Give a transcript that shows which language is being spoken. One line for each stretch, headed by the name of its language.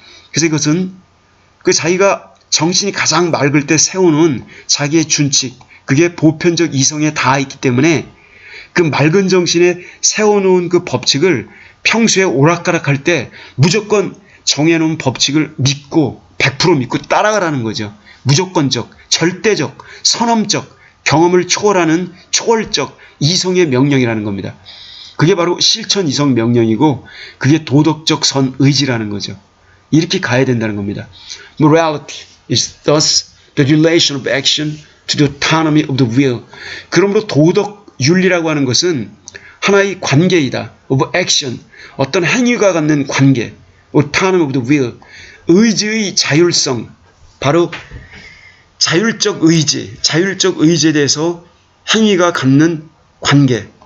Korean: 그래서 이것은 그 자기가 정신이 가장 맑을 때 세우는 자기의 준칙, 그게 보편적 이성에 닿아 있기 때문에 그 맑은 정신에 세워놓은 그 법칙을 평소에 오락가락할 때 무조건 정해놓은 법칙을 믿고 100% 믿고 따라가라는 거죠. 무조건적, 절대적, 선언적, 경험을 초월하는 초월적 이성의 명령이라는 겁니다. 그게 바로 실천 이성 명령이고 그게 도덕적 선의지라는 거죠. 이렇게 가야 된다는 겁니다.
English: Morality is thus the relation of action to the autonomy of the will.
Korean: 그러므로 도덕 윤리라고 하는 것은 하나의 관계이다.
English: of action,
Korean: 어떤 행위가 갖는 관계.
English: autonomy of the will,
Korean: 의지의 자율성, 바로 자율적 의지에 대해서 행위가 갖는 관계.